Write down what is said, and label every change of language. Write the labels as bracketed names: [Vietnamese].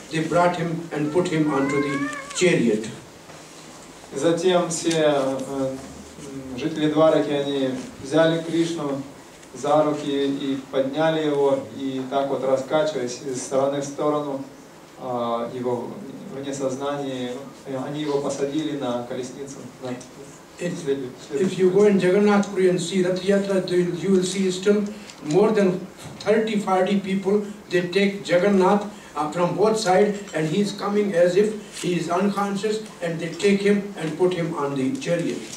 [English] They brought him and put him onto the chariot. [Russian] Затем все жители Двараки, они взяли Кришну за руки и подняли его, и так вот раскачиваясь из стороны в сторону, его вне сознания, они его посадили на колесницу. [English] If you go in Jagannath Puri and see Rath Yatra, you will see still more than 30-40 people. They take Jagannath from both sides, and he is coming as if he is unconscious, and they take him and put him on the chariot.